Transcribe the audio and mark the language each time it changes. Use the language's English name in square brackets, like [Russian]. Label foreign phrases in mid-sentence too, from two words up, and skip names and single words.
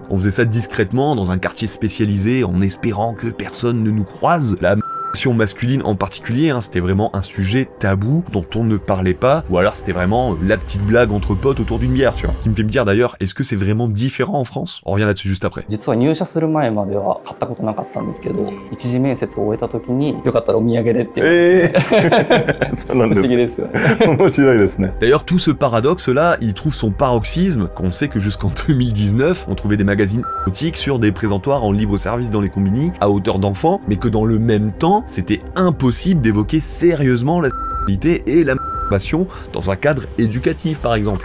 [French] On faisait ça discrètement dans un quartier spécialisé en espérant que personne ne nous croise. La masculine en particulier, c'était vraiment un sujet tabou dont on ne parlait pas, ou alors c'était vraiment la petite blague entre potes autour d'une bière, tu vois. Ce qui me fait me dire d'ailleurs, est-ce que c'est vraiment différent en France? On revient là-dessus juste après. [Japanese] 実は入社する前までは買ったことなかったんですけど、一次面接を終えた時によかったらお土産でっていう。不思議ですよね。面白いですね。 [French] D'ailleurs, tout ce paradoxe-là, il trouve son paroxysme quand on sait que jusqu'en 2019, on trouvait des magazines érotiques sur des présentoirs en libre service dans les combini à hauteur d'enfant, mais que dans le même temps, c'était impossible d'évoquer sérieusement la sexualité et la masturbation dans un cadre éducatif par exemple.